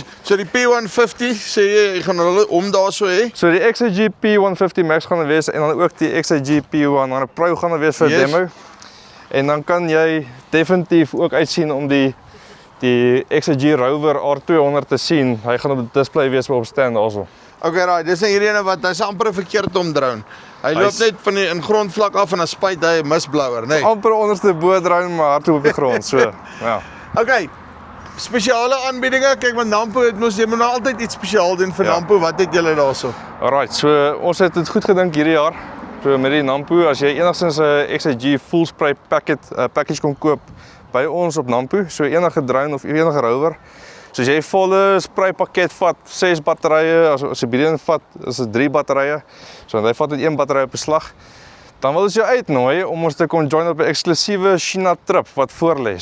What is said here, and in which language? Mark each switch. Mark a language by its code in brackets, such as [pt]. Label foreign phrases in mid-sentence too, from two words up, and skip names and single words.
[af] So die P150 sê jy gaan hulle om daarso hê? So die XAG P150 Max gaan daar wees en dan ook die XAG P100 Pro gaan daar wees vir demo. En dan kan jy definitief ook uitsien om die XAG Rover R200 te sien. Hy gaan op die display wees op stand also. [en] Okay, right, [af] dis hierdie ene wat hy's amper 'n verkeerd om drone. Hy loop net van die in grondvlak af en dan spuit hy 'n misblouer, nee. Amper onderste bo drone maar hardop op die grond, so. Ja. Okay. Spesiale aanbiedinge. Kyk, want Nampo het mos jy moet nou altyd iets spesiaal doen vir Nampo. Wat het julle daarso? Alright, so ons het dit goed gedink hierdie jaar. So met die Nampo, as jy enigstens 'n XAG [en] full spray package [af] kon koop by ons op Nampo, so enige drone of enige rover. So as jy 'n volle spray pakket vat, 6 batterye, as jy bietjie vat, is dit 3 batterye. So hy vat net 1 battery op 'n slag. Dan wil ons jou uitnooi om ons te kon join op 'n eksklusiewe China trip wat voorlê.